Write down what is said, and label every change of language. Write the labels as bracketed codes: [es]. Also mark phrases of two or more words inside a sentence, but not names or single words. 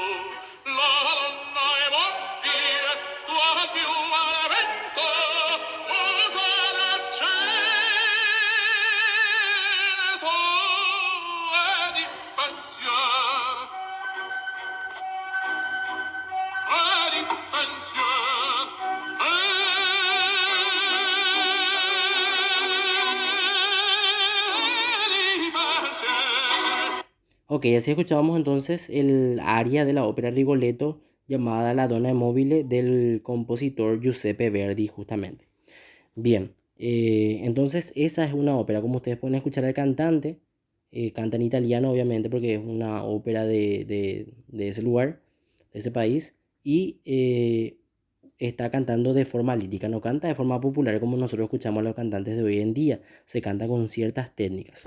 [it] La donna è mobile, qual piuma al vento, muta d'accento e di pensiero. E di pensiero. E di pensiero. [es] Ok, así escuchábamos entonces el aria de la ópera Rigoletto llamada La Donna e Mobile del compositor Giuseppe Verdi justamente. Bien, entonces esa es una ópera. Como ustedes pueden escuchar al cantante, canta en italiano obviamente porque es una ópera de ese lugar, de ese país, y está cantando de forma lírica, no canta de forma popular como nosotros escuchamos a los cantantes de hoy en día, se canta con ciertas técnicas.